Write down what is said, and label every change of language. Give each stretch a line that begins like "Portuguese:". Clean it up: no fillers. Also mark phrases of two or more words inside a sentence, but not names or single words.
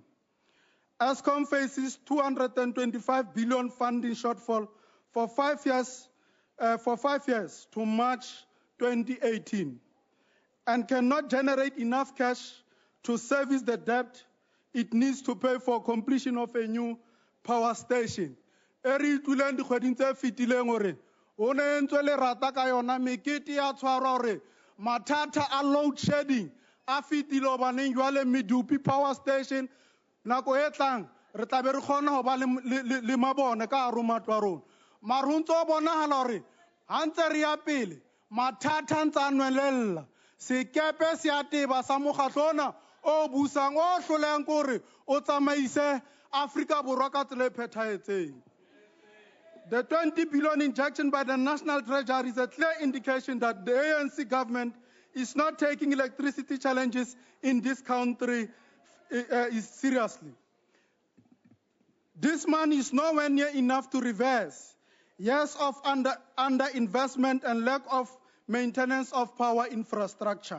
English: ESCOM faces 225 billion funding shortfall for 5 years to March 2018, and cannot generate enough cash to service the debt it needs to pay for completion of a new power station.
Southern Sotho: Eri tuleng dikgweding tse fetileng hore o ne ntse le rata ka yona mekete ya tshwarwa hore mathata a
English: load shedding
Southern Sotho: a fetile hobaneng jwale Medupi power station nako e tlang re tla be re kgona ho ba le mabone ka hare ho matlo a rona. Mare ho ntse ho bonahala hore ha ntse re ya pele mathata a ntse a nwelella. Sekepe se a teba sa mokgatlo ona o busang o hlolehang kore o tsamaise Africa Borwa ka tsela e phethahetseng.
English: The 20 billion injection by the National Treasury is a clear indication that the ANC government is not taking electricity challenges in this country seriously. This money is nowhere near enough to reverse years of underinvestment and lack of maintenance of power infrastructure.